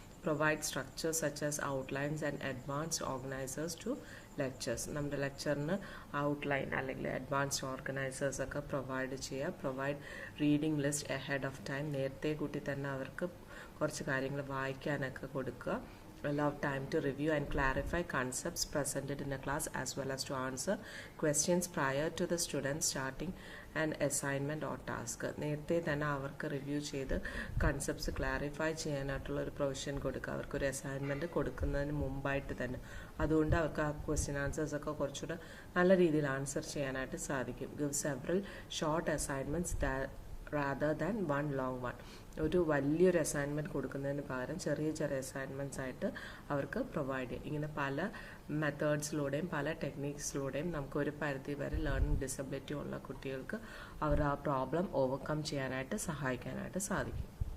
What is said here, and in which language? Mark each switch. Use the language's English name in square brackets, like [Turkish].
[English] Provide structures such as outlines and advanced organizers to lectures. [Malayalam] നമ്മുടെ ലെക്ചറിന് outline അല്ലെങ്കിൽ advanced organisers ഒക്കെ provide ചെയ്യുക. [English] Provide reading list ahead of time. [Malayalam] നേരത്തെ കൂട്ടി തന്നെ അവർക്ക് കുറച്ച് കാര്യങ്ങൾ വായിക്കാനൊക്കെ കൊടുക്കുക. [English] Allow time to review and clarify concepts presented in a class as well as to answer questions prior to the student starting an assignment or task. [Malayalam] നേരത്തെ തന്നെ അവർക്ക് റിവ്യൂ ചെയ്ത് കൺസെപ്റ്റ്സ് ക്ലാരിഫൈ ചെയ്യാനായിട്ടുള്ള ഒരു പ്രൊവിഷൻ കൊടുക്കുക അവർക്കൊരു അസൈൻമെൻറ്റ് കൊടുക്കുന്നതിന് മുമ്പായിട്ട് തന്നെ. അതുകൊണ്ട് അവർക്ക് ആ ക്വസ്റ്റ്യൻ ആൻസേഴ്സ് ഒക്കെ കുറച്ചുകൂടെ നല്ല രീതിയിൽ ആൻസർ ചെയ്യാനായിട്ട് സാധിക്കും. [English] Give several short assignments rather than one long one. [Malayalam] ഒരു വലിയൊരു അസൈൻമെൻറ്റ് കൊടുക്കുന്നതിന് പകരം ചെറിയ ചെറിയ അസൈൻമെൻറ്റ്സ് ആയിട്ട് അവർക്ക് പ്രൊവൈഡ് ചെയ്യും. ഇങ്ങനെ പല മെത്തേഡ്സിലൂടെയും പല ടെക്നിക്സിലൂടെയും നമുക്ക് ഒരു പരിധി വരെ ലേണിംഗ് ഡിസബിലിറ്റി ഉള്ള കുട്ടികൾക്ക് അവർ ആ പ്രോബ്ലം ഓവർകം ചെയ്യാനായിട്ട് സഹായിക്കാനായിട്ട് സാധിക്കും.